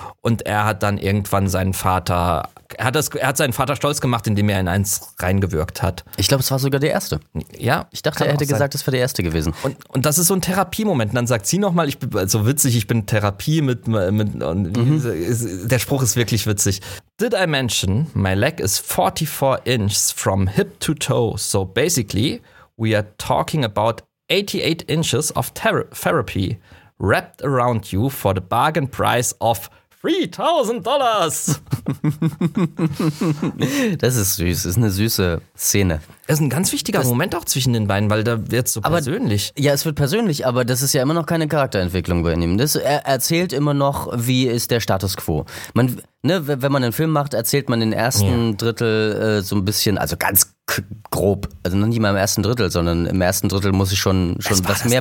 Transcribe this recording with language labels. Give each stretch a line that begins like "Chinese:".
German: Und er hat dann irgendwann seinen Vater stolz gemacht, indem er in eins reingewirkt hat. Ich glaube, es war sogar der erste. Ja. Ich dachte, er hätte gesagt, es wäre der erste gewesen. Und das ist so ein Therapiemoment. Und dann sagt sie nochmal, ich bin so witzig, ich bin Therapie der Spruch ist wirklich witzig.
English: Did I mention, my leg is 44 inches from hip to toe. So basically, we are talking about 88 inches of therapy wrapped around you for the bargain price of $3,000.
German: Das ist süß. Das ist eine süße Szene. Das ist ein ganz wichtiger Moment auch zwischen den beiden, weil da wird es so persönlich. Ja, es wird persönlich, aber das ist ja immer noch keine Charakterentwicklung bei ihm. Er erzählt immer noch, wie ist der Status quo. Wenn man einen Film macht, erzählt man den ersten Drittel so ein bisschen, also ganz grob, also noch nicht mal im ersten Drittel, sondern im ersten Drittel muss ich schon was mehr bewegen.